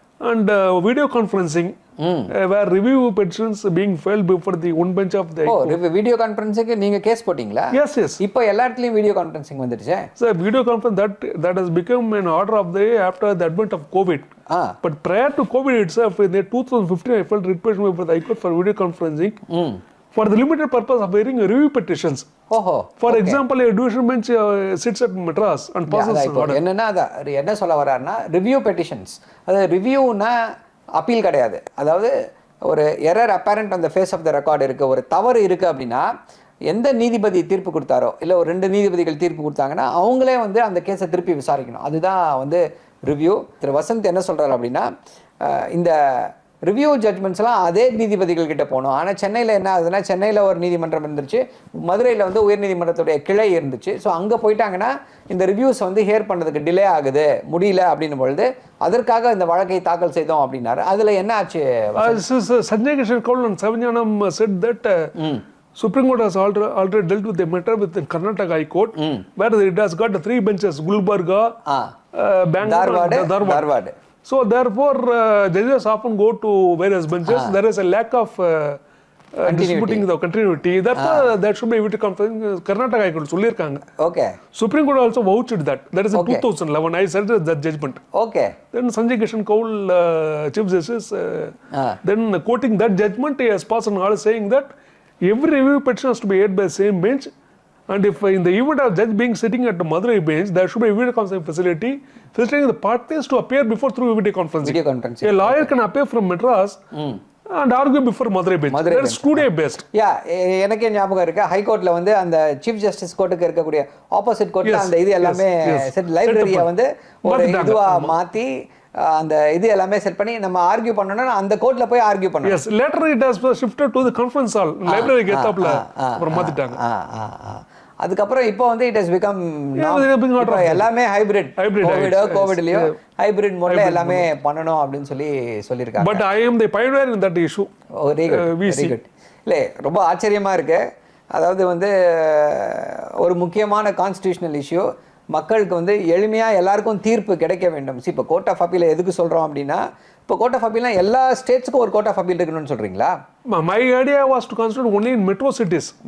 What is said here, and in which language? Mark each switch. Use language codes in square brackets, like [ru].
[en] And video conferencing, where review petitions being filed before the one bench of the. [ta] Video conferencing நீங்க case போட்டீங்களா? [en] Yes. [ta] இப்போ எல்லா இடத்துலயும் video conferencing வந்துருச்சு. [en] So video conference that has become an order of the day after the advent of COVID. But prior to COVID itself, in 2015, I filed writ petition before the High Court for video conferencing. For the limited purpose of hearing review petitions. For example, a division bench sits at Madras and passes an order. [ta] என்ன சொல்ல வர்றாருன்னா review petitions, அதாவது ரிவ்யூனா appeal கிடையாது. அதாவது ஒரு error apparent அந்த face of the record இருக்குது, ஒரு தவறு இருக்குது அப்படின்னா எந்த நீதிபதி தீர்ப்பு கொடுத்தாரோ இல்லை ஒரு 2 நீதிபதிகள் தீர்ப்பு கொடுத்தாங்கன்னா அவங்களே வந்து அந்த கேஸை திருப்பி விசாரிக்கணும். அதுதான் வந்து ரிவ்யூ. திரு வசந்த் என்ன சொல்கிறாரு அப்படின்னா இந்த ரிவ்யூ ஜட்மெண்ட்ஸ்லாம் அதே நீதிபதிகள் கிட்ட போகணும். ஆனால் சென்னையில் என்ன ஆகுதுன்னா, சென்னையில் ஒரு நீதிமன்றம் இருந்துச்சு, மதுரையில் வந்து உயர்நீதிமன்றத்துடைய கிளை இருந்துச்சு. ஸோ அங்கே போயிட்டாங்கன்னா இந்த ரிவ்யூஸ் வந்து ஹியர் பண்ணுறதுக்கு டிலே ஆகுது, முடியல அப்படின்னும் பொழுது அதற்காக இந்த வழக்கை தாக்கல் செய்தோம் அப்படின்னாரு. அதில் என்ன ஆச்சு? Sanjay Kishan Kaul [en] and Saravanan said that Supreme Court has already dealt with the matter with the Karnataka High Court, where it has got 3 benches, Gulbarga, Bangalore and Dharwad. So therefore, judges often go to various benches. There is a lack of distributing the continuity. Therefore, there should be video conference. Karnataka High Court [ta] சொல்லிருக்காங்க. [en] Okay. Supreme Court also vouched that. That is in 2011. I said that judgment. Okay. Then Sanjay Kishan Kaul, Chief Justice, then quoting that judgment, he has passed an order saying that every review petition has to be heard by the same bench. And if in the event of judge being sitting at the Madurai bench, there should be a video conferencing facility facilitating the parties to appear before through video conferencing. A lawyer can appear from Madras and argue before Madurai bench. That is studio based. [ta] எனக்கே ஞாபகம் இருக்கு, high கோர்ட்ல வந்து அந்த chief justice கோர்ட்டுக்கு இருக்கக்கூடிய opposite கோர்ட்ல அந்த இது எல்லாமே லைப்ரரியை வந்து ஒரு இதுவா மாத்தி அந்த இது எல்லாமே செட் பண்ணி நம்ம ஆர்கியூ பண்ணனும்னா அந்த கோர்ட்ல போய் ஆர்கியூ பண்ணனும். [en] Yes, later it has shifted to the conference hall. [ta] Library கேத்தாப்ல அப்புறம் மாத்திட்டாங்க. அதுக்கப்புறம் இப்போ வந்து [en] it has become [ta] எல்லாமே ஹைபிரிட். கோவிட்லயோ ஹைபிரிட் மோட்ல எல்லாமே பண்ணணும் அப்படின்னு சொல்லியிருக்காங்க. [en] But I am the pioneer in that issue. [ta] Very good. இல்லை, ரொம்ப ஆச்சரியமா இருக்கு. அதாவது வந்து ஒரு முக்கியமான கான்ஸ்டிடியூஷனல் இஷ்யூ, மக்களுக்கு வந்து எளிமையாக எல்லாருக்கும் தீர்ப்பு கிடைக்க வேண்டும். இப்போ கோர்ட் ஆஃப் அப்பீல் எதுக்கு சொல்கிறோம் அப்படின்னா, இப்போ கோர்ட் ஆஃப் அப்பீல்னா எல்லா ஸ்டேட்ஸ்க்கும் ஒரு கோர்ட் ஆஃப் அப்பீல் இருக்கணும்னு சொல்கிறீங்களா? [en] My idea was to concentrate only in metro cities.